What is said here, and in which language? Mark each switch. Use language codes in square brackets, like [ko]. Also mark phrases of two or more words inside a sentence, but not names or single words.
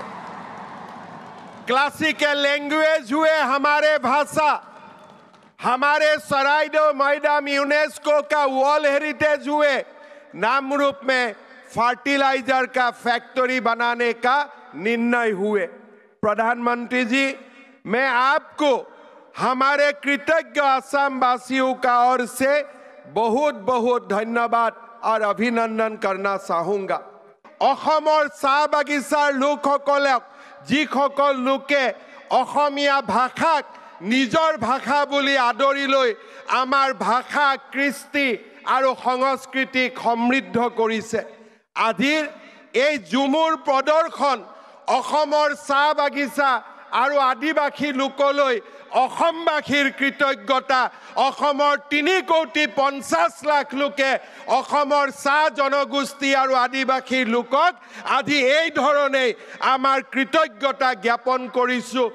[hi] क्लासिकल लैंग्वेज हुए हमारे भाषा, हमारे सराइडो मैदाम यूनेस्को का वर्ल्ड हेरिटेज हुए, नामरूप में फर्टिलाइजर का फैक्ट्री बनाने का निर्णय हुए। प्रधानमंत्री जी मैं आपको हमारे कृतज्ञ असम वासियों का ओर से बहुत बहुत धन्यवाद और अभिनंदन करना चाहूँगा। [as] অসমৰ চাহ বাগিচাৰ লোকসকলক যিসকল লোকে অসমীয়া ভাষাক নিজৰ ভাষা বুলি আদৰি লৈ আমাৰ ভাষা কৃষ্টি আৰু সংস্কৃতিক সমৃদ্ধ কৰিছে। আজিৰ এই ঝুমুৰ প্ৰদৰ্শন অসমৰ চাহ বাগিচা আৰু আদিবাসী লোকলৈ অসমবাসীৰ কৃতজ্ঞতা অসমৰ 3,50,00,000 লোকে অসমৰ চাহ জনগোষ্ঠী আৰু আদিবাসী লোকক আজি এই ধৰণে আমাৰ কৃতজ্ঞতা জ্ঞাপন কৰিছো।